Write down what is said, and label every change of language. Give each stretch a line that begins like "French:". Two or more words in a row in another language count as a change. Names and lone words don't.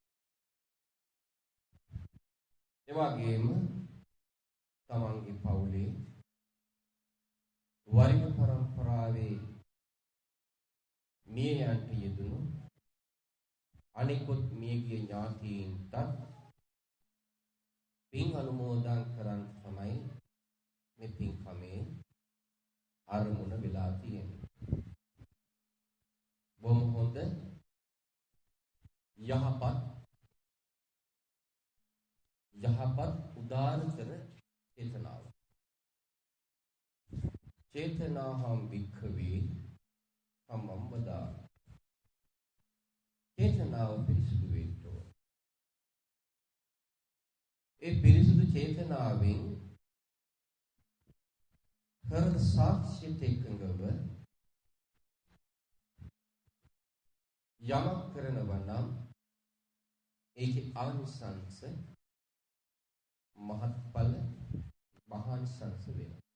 Sinhala: එවැගේම තමන්ගේ පවුලේ වරිග පරම්පරාවේ මිය යන්ට යෙදුණු අනිකුත් මියගිය ඥාතීන්ට පින් අනුමෝදන් කරන් තමයි මේ පින්කමේ අරමුණ වෙලා තියෙන්නේ. බොහොම හොඳ යහපත් යහපත් උදාරතර චේතනාව.
Pali: චේතනාහම් වික්ඛවේ කම්මං වදාමි.
Sinhala: චේතනාව පිරිසුදු වෙන්න ඕන. ඒ පිරිසුදු චේතනාවෙන් හෘද සාක්ෂියට එකඟව යමක් කරනවා නම් ඒකේ ආනිසංස මහත්ඵල මහානිසංස වෙනවා.